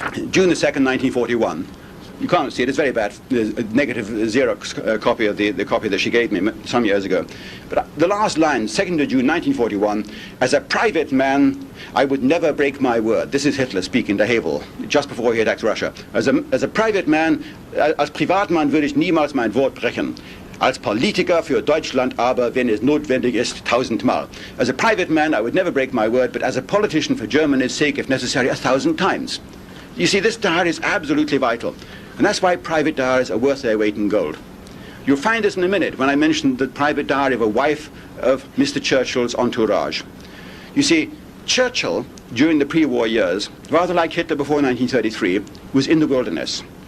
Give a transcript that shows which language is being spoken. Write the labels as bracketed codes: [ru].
[en] June the 2nd, 1941. You can't see it, it's very bad. There's a negative Xerox copy of the copy that she gave me some years ago. But the last line, 2nd of June 1941, as a private man, I would never break my word. This is Hitler speaking to Havel, just before he attacked Russia. As a private man, [de] als Privatmann würde ich niemals mein Wort brechen. Als Politiker für Deutschland aber, wenn es notwendig ist, 1000-mal. [en] As a private man, I would never break my word, but as a politician for Germany's sake, if necessary, 1,000 times. You see, this diary is absolutely vital. And that's why private diaries are worth their weight in gold. You'll find this in a minute when I mention the private diary of a wife of Mr. Churchill's entourage. You see, Churchill, during the pre-war years, rather like Hitler before 1933, was in the wilderness.